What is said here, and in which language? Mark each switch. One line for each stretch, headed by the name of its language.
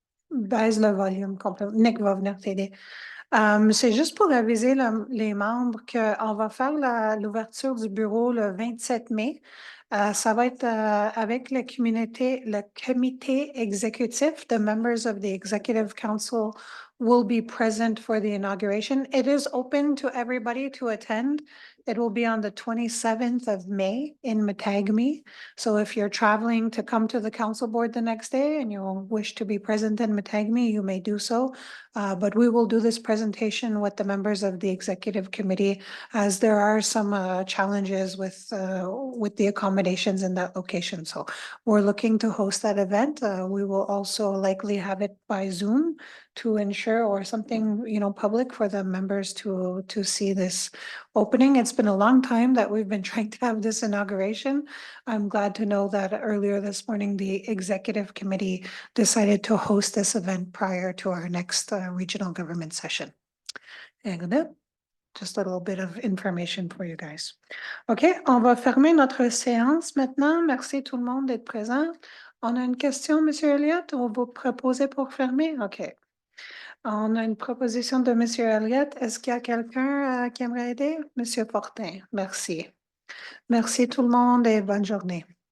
French: baisse le volume complètement. Nick va venir t'aider. C'est juste pour aviser les membres qu'on va faire l'ouverture du bureau le 27 mai. Ça va être avec le comité exécutif.
English: The members of the executive council will be present for the inauguration. It is open to everybody to attend. It will be on the 27th of May in Matagami. So if you're traveling to come to the council board the next day and you wish to be present in Matagami, you may do so. But we will do this presentation with the members of the executive committee as there are some challenges with the accommodations in that location. So we're looking to host that event. We will also likely have it by Zoom to ensure, or something, public for the members to see this opening. It's been a long time that we've been trying to have this inauguration. I'm glad to know that earlier this morning, the executive committee decided to host this event prior to our next regional government session. And just a little bit of information for you guys.
French: OK, on va fermer notre séance maintenant. Merci tout le monde d'être présent. On a une question, M. Elliott, ou vous proposez pour fermer? OK. On a une proposition de M. Elliott. Est-ce qu'il y a quelqu'un qui aimerait aider? M. Fortin, merci. Merci tout le monde et bonne journée.